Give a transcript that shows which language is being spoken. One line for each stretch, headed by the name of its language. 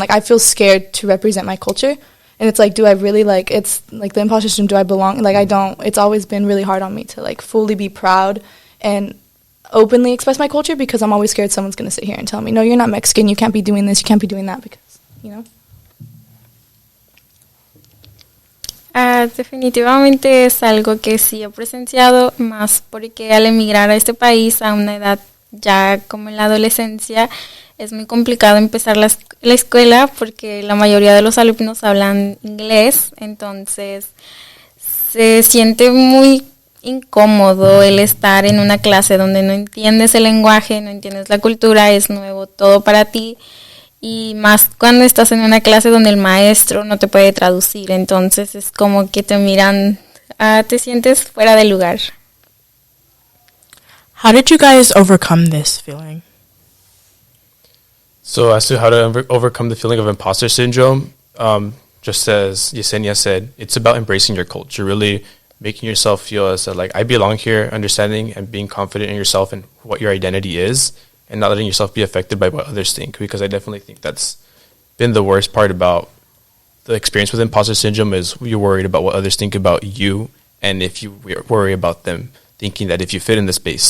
English: Like, I feel scared to represent my culture. And it's like, do I really, like, it's like the imposter syndrome, do I belong? Like, I don't. It's always been really hard on me to, like, fully be proud and openly express my culture, because I'm always scared someone's going to sit here and tell me, no, you're not Mexican, you can't be doing this, you can't be doing that, because, you know.
Spanish: Definitivamente es algo que sí he presenciado, más porque al emigrar a este país a una edad ya como en la adolescencia, es muy complicado empezar la escuela porque la mayoría de los alumnos hablan inglés, entonces se siente muy incómodo el estar en una clase donde no entiendes el lenguaje, no entiendes la cultura, es nuevo todo para ti. Y más cuando estás en una clase donde el maestro no te puede traducir, entonces es como que te miran, te sientes fuera de lugar.
English: How did you guys overcome this feeling? So as to how to overcome the feeling of imposter syndrome, just as Yesenia said, it's about embracing your culture, really making yourself feel as like, I belong here, understanding and being confident in yourself and what your identity is, and not letting yourself be affected by what others think, because I definitely think that's been the worst part about the experience with imposter syndrome, is you're worried about what others think about you, and if you worry about them thinking that if you fit in the space.